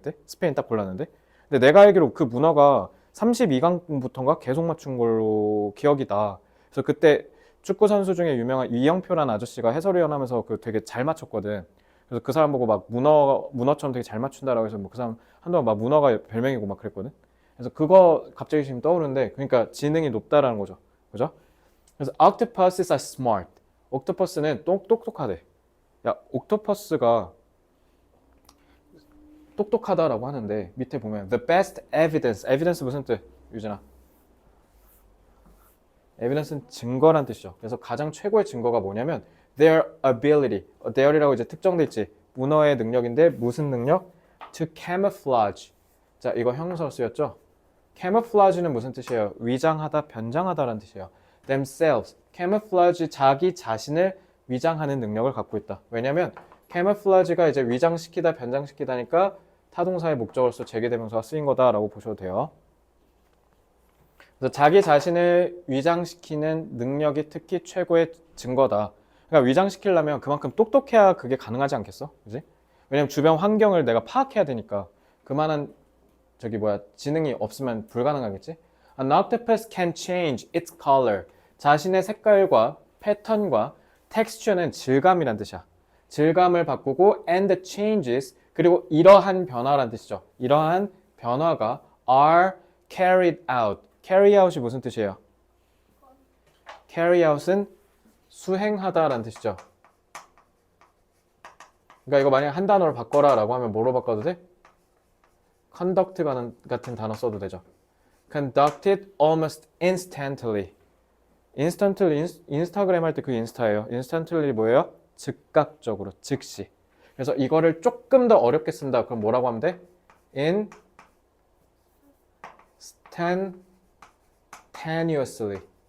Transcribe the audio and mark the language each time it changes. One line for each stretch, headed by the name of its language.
Korean: 그때 스페인 딱 골랐는데. 근데 내가 알기로 그 문어가 32강부터인가 계속 맞춘 걸로 기억이 나. 그래서 그때 축구 선수 중에 유명한 이영표라는 아저씨가 해설위원 하면서 그 되게 잘 맞췄거든. 그래서 그 사람 보고 막 문어처럼 되게 잘 맞춘다라고 해서 뭐 그 사람 한동안 막 문어가 별명이고 막 그랬거든. 그래서 그거 갑자기 지금 떠오르는데 그러니까 지능이 높다라는 거죠. 그죠? 그래서
English: octopuses are smart.
Korean: 옥토퍼스는 똑똑하대. 야, 옥토퍼스가 똑똑하다라고 하는데 밑에 보면
English: the best evidence.
Korean: evidence 무슨 뜻? 유진아. evidence는 증거란 뜻이죠. 그래서 가장 최고의 증거가 뭐냐면
English: their ability.
Korean: their이라고 이제 특정돼 있지. 문어의 능력인데 무슨 능력?
English: to camouflage.
Korean: 자, 이거 형용사로 쓰였죠? camouflage는 무슨 뜻이에요? 위장하다, 변장하다라는 뜻이에요.
English: themselves.
Korean: camouflage 자기 자신을 위장하는 능력을 갖고 있다. 왜냐면 camouflage가 이제 위장시키다, 변장시키다니까 타동사의 목적으로서 제기대명사가 쓰인 거다라고 보셔도 돼요. 그래서 자기 자신을 위장시키는 능력이 특히 최고의 증거다. 그러니까 위장시키려면 그만큼 똑똑해야 그게 가능하지 않겠어? 그지? 왜냐면 주변 환경을 내가 파악해야 되니까 그만한 지능이 없으면 불가능하겠지?
English: An octopus can change its color.
Korean: 자신의 색깔과 패턴과 texture는 질감이란 뜻이야. 질감을 바꾸고
English: and changes
Korean: 그리고 이러한 변화란 뜻이죠. 이러한 변화가
English: are carried out.
Korean: carry out이 무슨 뜻이에요? carry out은 수행하다라는 뜻이죠. 그러니까 이거 만약에 한 단어를 바꿔라 라고 하면 뭐로 바꿔도 돼? conduct 같은 단어 써도 되죠.
English: conducted almost instantly.
Korean: instantly 인스타그램 할 때 그 인스타예요. instantly 뭐예요? 즉각적으로, 즉시. 그래서 이거를 조금 더 어렵게 쓴다. 그럼 뭐라고 하면 돼?
English: instantaneously.